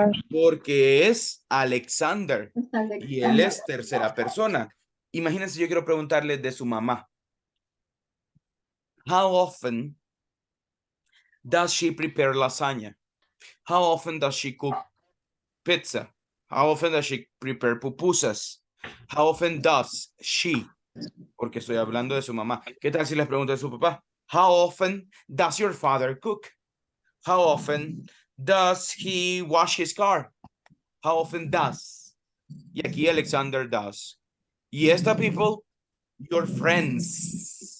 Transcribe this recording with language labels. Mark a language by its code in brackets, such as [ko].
[es] Porque es Alexander y él es tercera persona. Imagínense, yo quiero preguntarle de su mamá. [en] How often does she prepare lasagna? How often does she cook pizza? How often does she prepare pupusas? How often does she? [es] Porque estoy hablando de su mamá. ¿Qué tal si les pregunto de su papá? [en] How often does your father cook? How often does he wash his car? How often does? [es] Y aquí [en] Alexander does. [es] Y esta, [en] people, your friends.